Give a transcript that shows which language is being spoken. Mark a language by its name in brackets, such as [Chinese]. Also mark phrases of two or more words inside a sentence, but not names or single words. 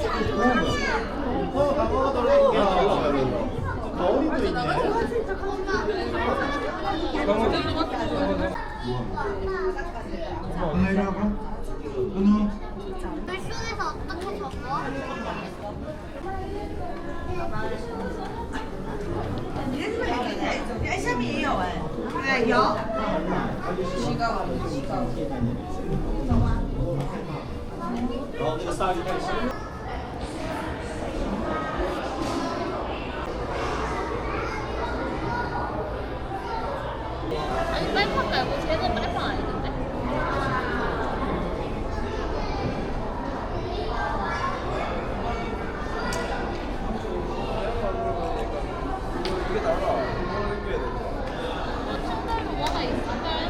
[Korean] 거울도 있네. 누나 이리 와봐. 누나. 물속에서 어떻게 접어? [Chinese] 哎，下面也有哎，哎有，西高，西高。这鲨鱼太小。 [Korean] 아니 빨판 말고 쟤는 빨판 아니던데? 층별로 뭐가 있을까요?